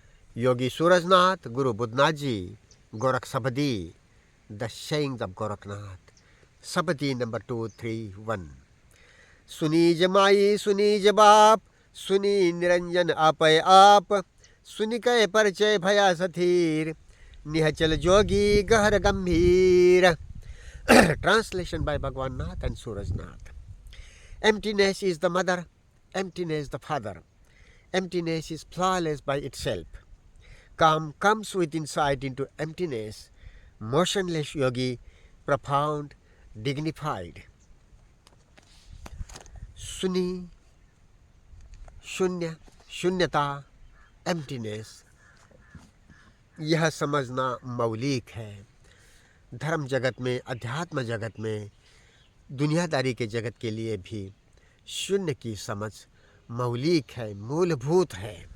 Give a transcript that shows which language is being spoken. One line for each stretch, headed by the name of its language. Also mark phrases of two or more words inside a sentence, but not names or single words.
Hindi: योगी सूरजनाथ, गुरु बुद्धनाथ जी, गोरख सबदी,
English: the sayings of
Hindi: गोरखनाथ, सबदी नंबर 231। सुनीज माई सुनीज बाप, सुनी निरंजन आपय आप, सुनि कै परिचय भया सथीर, निहचल जोगी गहर गंभीर।
English: Translation by Bhagwan Nath and Surajnath. Emptiness is the mother, emptiness the father. Emptiness is flawless by itself. Calm comes with insight into emptiness. Motionless yogi, profound, dignified.
Hindi: सुनी, शून्य, शून्यता, एम्प्टीनेस, यह समझना मौलिक है। धर्म जगत में, अध्यात्म जगत में, दुनियादारी के जगत के लिए भी शून्य की समझ मौलिक है, मूलभूत है।